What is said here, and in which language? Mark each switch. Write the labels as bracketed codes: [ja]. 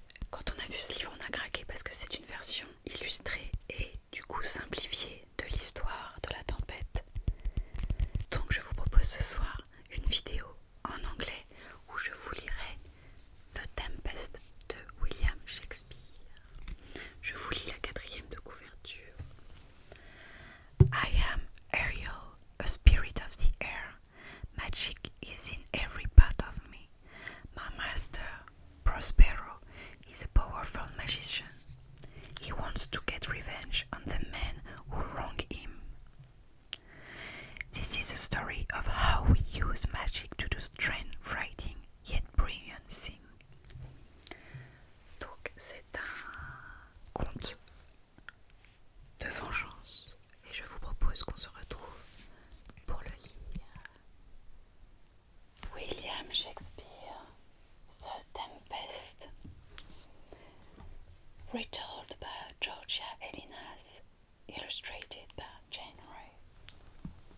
[fr] Quand on a vu ce livre, on a craqué parce que c'est une version illustrée et du coup simplifiée de l'histoire de la tempête. Donc je vous propose ce soir une vidéo en anglais où je vous lirai The Tempest de William Shakespeare. Je vous lis la 4e de couverture. [en] I am Ariel, a spirit of the air. Magic is in every part of me. My master, Prospero, is a powerful magician. He wants to get revenge on the men who wrong him. This is a story of how we use magic to do strange, frightening, yet brilliant things. [fr] Donc c'est un conte de vengeance et je vous propose qu'on se retrouve pour le lire. [en] William Shakespeare, The Tempest, retold by Georgia Elinas, illustrated by Jane Ray.